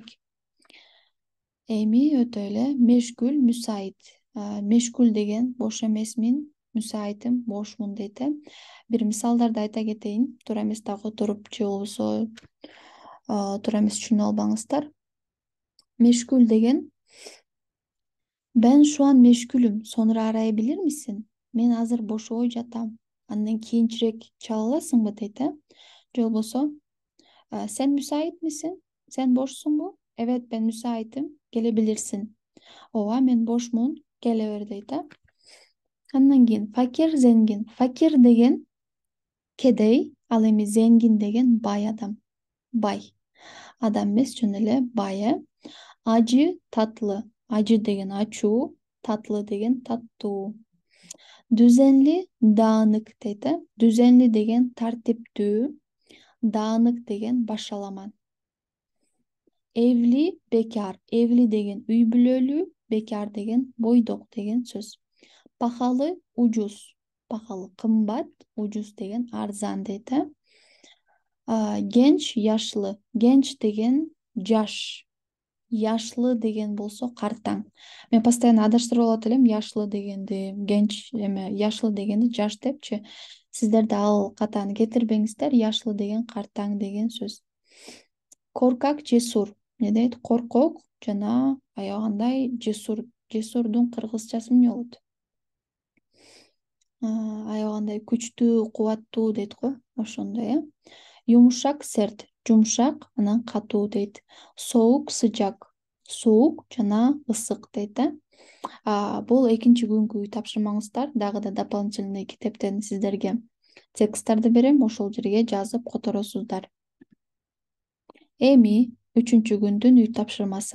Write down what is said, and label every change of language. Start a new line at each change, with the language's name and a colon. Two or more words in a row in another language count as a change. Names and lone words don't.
Kyrgyz: Эми өтө эле мешкүл, мүсайит. Мешкүл деген бош эмесмин, мүсайитим, бошмун дейт э. Бир мисалдарды айта кетейин. Туура эмес дагы туруп же болбосо туура эмес түшүнүп албаңыздар.
Turkish: Meşgul деген ben şu an meşgulüm. Sonra arayabilir misin?
Kyrgyz: Men azыр boşoy жатам. Андан кийинчерээк чала аласыңбы дейт э. Же болбосо
Turkish: sen müsait misin? Sen boşsunbu? Evet ben müsaitim. Gelebilirsin.
Kyrgyz: Ооба мен бошмун. Келе бер дейт э. Андан кийин
Turkish: fakir, zengin.
Kyrgyz: Fakir деген кедей, ал эми zengin деген бай адам. Бай. Адам эмес, жөн эле бай э.
Turkish: Acı, tatlı.
Kyrgyz: Acı деген ачуу, tatlı деген таттуу.
Turkish: Düzenli, dağınık
Kyrgyz: дейт э. Düzenli деген тартиптүү, dağınık деген башаламан.
Turkish: Evli, bekar.
Kyrgyz: Evli деген үй бүлөлүү, bekar деген бойдок деген сөз.
Turkish: Pahalı, ucuz. Pahalı,
Kyrgyz: кымбат, ucuz деген арзан дейт э.
Turkish: Genç, yaşlı. Genç
Kyrgyz: деген жаш. Yaşlı деген болсо картаң. Мен постоянно адаштырып алат элем yaşlı дегенди, genç эме, yaşlı дегенди жаш депчи. Сиздер да ал катаны кетирбеңиздер. Yaşlı деген картаң деген сөз. Коркак, жесур. Не дейт? Коркок жана аябагандай жесур. Жесурдун кыргызчасы эмне болот? Аябагандай күчтүү, кубаттуу дейт го. Ошондой э.
Turkish: Yumuşak, sert.
Kyrgyz: Жумшак анан катуу дейт. Соук, сыжак. Суук жана ысык дейт э. Бул экинчи күнгү тапшырмаңыздар. Дагы да дополнительный китептен сиздерге тексттарды берем. Ошол жерге жазып которосуздар. Эми үчүнчү күндүн үй тапшырмасы.